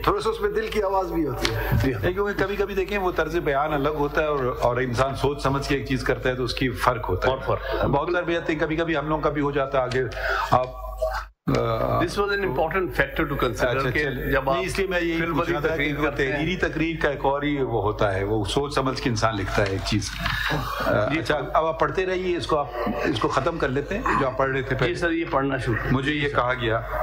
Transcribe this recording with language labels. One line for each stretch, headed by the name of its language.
Urdu: تھوڑا سا اس میں دل کی آواز بھی ہوتی ہے کیونکہ کبھی کبھی دیکھیں وہ طرز بیان الگ ہوتا ہے اور انسان سوچ سمجھ کے ایک چیز کرتا ہے تو اس کی فرق ہوتا ہے. بہت سارے بھائی کبھی کبھی ہم لوگ کا بھی ہو جاتا ہے آگے آپ
English: This was an important factor to consider.
Urdu: اس لیے میں یہی پوچھ رہا تھا کہ تحریری تقریر کا ایک اور ہی وہ ہوتا ہے وہ سوچ سمجھ کے انسان لکھتا ہے ایک چیز. اچھا اب آپ پڑھتے رہیے اس کو ختم کر لیتے ہیں جو آپ پڑھ رہے تھے پہلے. سر یہ پڑھنا شروع. مجھے یہ کہا گیا